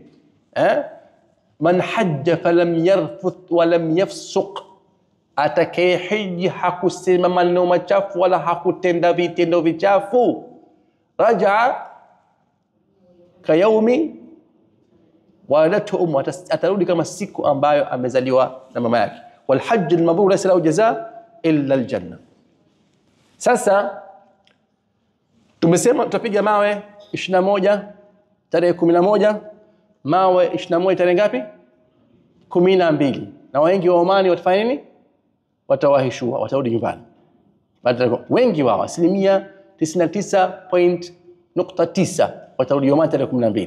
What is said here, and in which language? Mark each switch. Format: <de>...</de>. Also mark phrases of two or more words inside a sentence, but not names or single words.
<ar>من حج فلم يرفث ولم يفسق,</ar> <sw>atakaye hiji hakusema maneno machafu wala hakutenda vitendo vichafu,</sw> <ar>رجع كيوم ولدته</ar> <sw>atarudi kama siku ambayo amezaliwa na mama yake.</sw> <ar>والحج المبرور ليس له جزاء إلا الجنة.</ar> <sw>Sasa tumesema tutapiga mawe 21 tarehe 11, mawe 21 tarehe ngapi? 12 na wengi wa Omani watafanya nini? Watawahishua, watarudi nyumbani. Wengi wao 99.9 watarudi Omani tarehe 12.</sw>